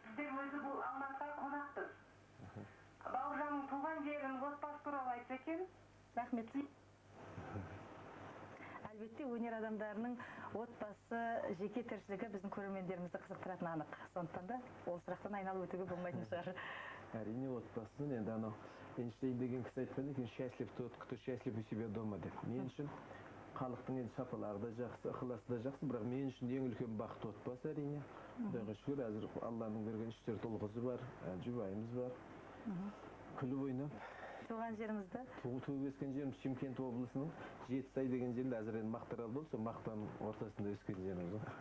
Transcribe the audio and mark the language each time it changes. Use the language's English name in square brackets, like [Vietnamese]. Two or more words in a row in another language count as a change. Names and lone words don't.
[Kazakh] Біздер өзі бұл Алматыға қонақпыз. Бауыржанның туған жерін, отбасы туралы айтса екен. Рахмет. Әлбетте, өнер адамдарының отбасы, жеке тіршілігі біздің көрермендерімізді қызықтыратыны анық. Сондықтан да ол сұрақтан айналып өтуге болмайтын шығар. Әрине, отбасының енді анау Эйнштейн деген кісі айтқан екен: [Russian] «Счастлив тот, кто счастлив у себя дома», — [Kazakh] деп. Мен үшін халықтың енді шапалағы да жақсы, ықыласы да жақсы, бірақ мен үшін ең үлкен бақыт отбасы, әрине. Мгм. Құдайға шүкір, әзір Алланың берген үш-төрт ұл қызы бар, ә, жұбайымыз бар. Мгм. Күліп ойнап. Туған жеріңізді? Ту-, туып өскен жерім Шымкент облысының Жетісай деген жерінде, әзір енді Мақтаарал болды, сол Мақтаның ортасында өскен жеріміз ғой.